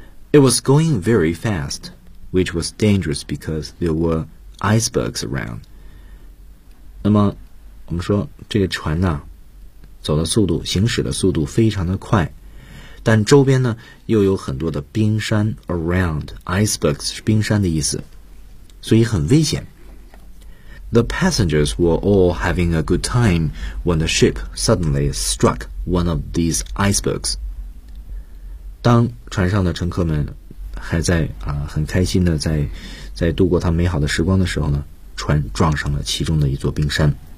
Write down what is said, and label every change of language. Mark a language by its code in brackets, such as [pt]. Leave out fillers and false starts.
[en] It was going very fast, which was dangerous because there were icebergs around。 [zh] 那么我们说这个船呢、啊？走的速度行驶的速度非常的快，但周边呢又有很多的冰山 around icebergs 是冰山的意思，所以很危险。 [en] The passengers were all having a good time when the ship suddenly struck one of these icebergs. [zh] 当船上的乘客们还在啊很开心的在度过他美好的时光的时候呢，船撞上了其中的一座冰山。